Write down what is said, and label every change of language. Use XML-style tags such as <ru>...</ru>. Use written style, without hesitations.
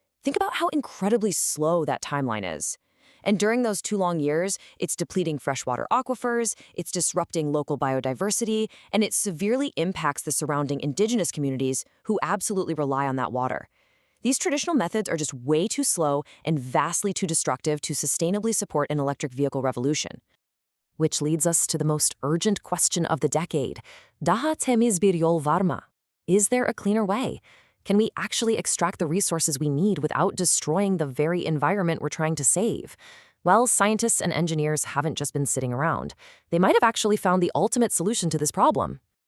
<en>Think about how incredibly slow that timeline is. And during those 2 long years, it's depleting freshwater aquifers, it's disrupting local biodiversity, and it severely impacts the surrounding indigenous communities who absolutely rely on that water. These traditional methods are just way too slow and vastly too destructive to sustainably support an electric vehicle revolution. Which leads us to the most urgent question of the decade.</en> <tr>Daha temiz bir yol var mı?</tr> <en>Is there a cleaner way? Can we actually extract the resources we need without destroying the very environment we're trying to save? Well, scientists and engineers haven't just been sitting around. They might have actually found the ultimate solution to this problem.</en>